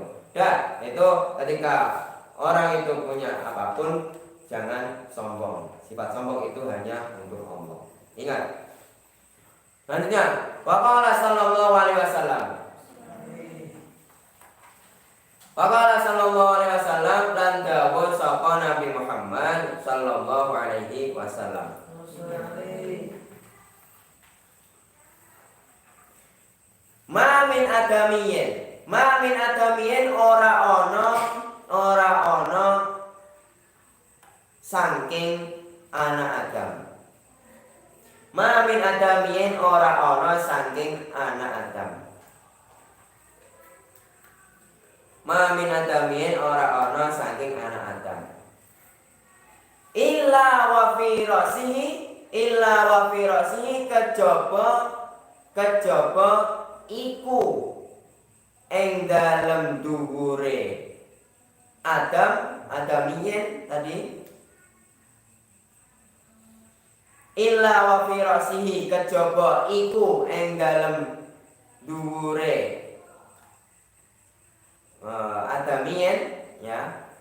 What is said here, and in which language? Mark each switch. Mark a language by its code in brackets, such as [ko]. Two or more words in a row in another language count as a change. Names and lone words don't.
[id] Itu ketika orang itu punya apapun, jangan sombong. Sifat sombong itu hanya untuk Allah. Ingat. Selanjutnya, [ar] وقال صلى الله عليه وسلم. [jv] Dan dawuh sapa Nabi Muhammad [ar] صلى الله عليه وسلم. ما من آدميين [jv] ora ana saking anak Adam. [ar] ما من آدميين [jv] ora ana saking anak Adam. [ar] ما من آدميين [jv] ora ana saking anak Adam. [ar] إلا وفي رأسه [jv] kejaba iku ing dalem dhuwure adamiyin tadi. [ar] إلا وفي رأسه [jv] kejaba iku ing dalem dhuwure adamiyin ya.